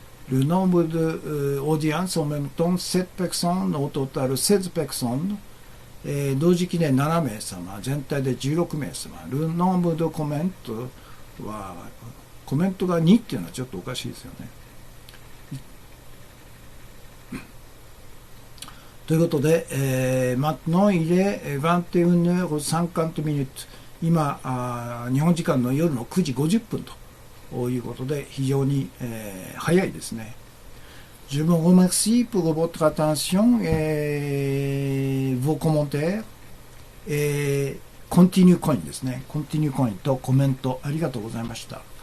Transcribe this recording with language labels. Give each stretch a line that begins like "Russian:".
French: Le nombre d'audience en même temps 7 personnes, au total 16 personnes.
Japanese: 同時期で7名様、全体で16名様。
French: Le nombre de comments
Japanese: は、コメントが2っていうのはちょっとおかしいですよね。ということで、
French: maintenant il est 21h50 minutes。
Japanese: 今、日本時間の夜の9時50分ということで、非常に、早いですね。
French: Je vous remercie pour votre attention et vos commentaires et continue coin
Japanese: ですね。 continue coin とコメントありがとうございました。